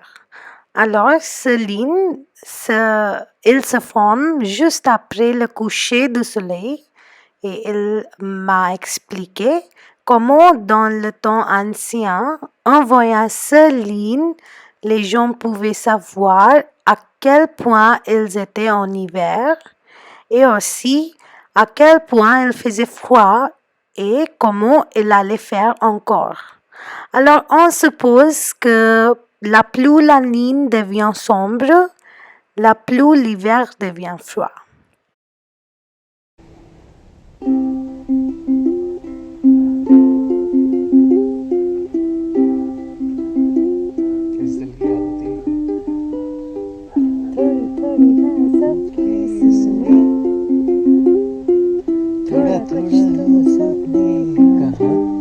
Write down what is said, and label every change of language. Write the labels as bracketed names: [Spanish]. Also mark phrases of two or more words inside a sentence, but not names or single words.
[French] Alors, il se forme juste après le coucher du soleil et il m'a expliqué comment dans le temps ancien, en voyant cette ligne, les gens pouvaient savoir à quel point ils étaient en hiver et aussi à quel point il faisait froid et comment il allait faire encore. Alors on suppose que la plus la ligne devient sombre, la plus l'hiver devient froid. [Hindi] इस दिल की आदतें थोड़ा थोड़ा सपने कहाँ